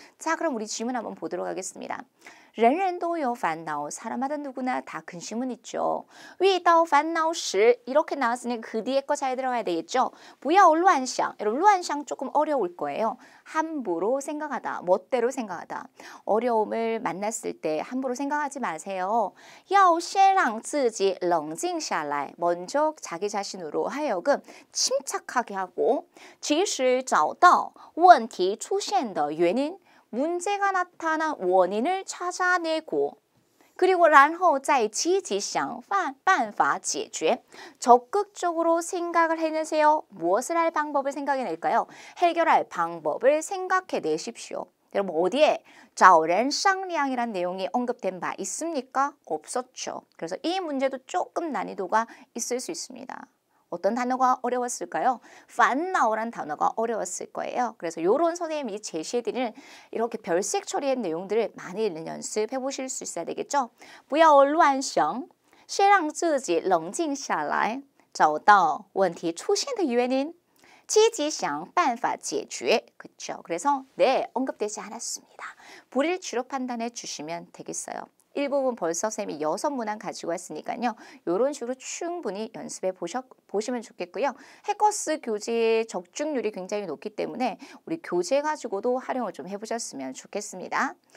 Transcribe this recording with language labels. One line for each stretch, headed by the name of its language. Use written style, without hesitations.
Korean: 자, 그럼 우리 질문 한번 보도록 하겠습니다.
Chinese: 人人都有烦恼
Korean: 사람마다 누구나 다 근심은 있죠.
Chinese: 遇到烦恼时
Korean: 이렇게 나왔으니 그 뒤에 거 잘 들어가야 되겠죠.
Chinese: 不要乱想
Korean: 여러분
Chinese: 乱想
Korean: 조금 어려울 거예요. 함부로 생각하다, 멋대로 생각하다. 어려움을 만났을 때 함부로 생각하지 마세요.
Chinese: 要先让自己冷静下来
Korean: 먼저 자기 자신으로 하여금 침착하게 하고
Chinese: 及时找到问题出现的原因
Korean: 문제가 나타난 원인을 찾아내고 그리고
Chinese: 然后再积极想办法解决
Korean: 적극적으로 생각을 해내세요. 무엇을 할 방법을 생각해낼까요? 해결할 방법을 생각해내십시오. 여러분 어디에
Chinese: 找人商量
Korean: 이란 내용이 언급된 바 있습니까? 없었죠. 그래서 이 문제도 조금 난이도가 있을 수 있습니다. 어떤 단어가 어려웠을까요? 烦恼란 단어가 어려웠을 거예요. 그래서 이런 선생님이 제시해드리는 이렇게 별색 처리한 내용들을 많이 읽는 연습해 보실 수 있어야 되겠죠.
Chinese: 不要乱想先让自己冷静下来找到问题出现的原因积极想办法解决
Korean: 그렇죠. 그래서 네, 언급되지 않았습니다. 불일치로 판단해 주시면 되겠어요. 일부분 벌써 쌤이 6문항 가지고 왔으니까요. 이런 식으로 충분히 연습해 보시면 좋겠고요. 해커스 교재 적중률이 굉장히 높기 때문에 우리 교재 가지고도 활용을 좀 해보셨으면 좋겠습니다.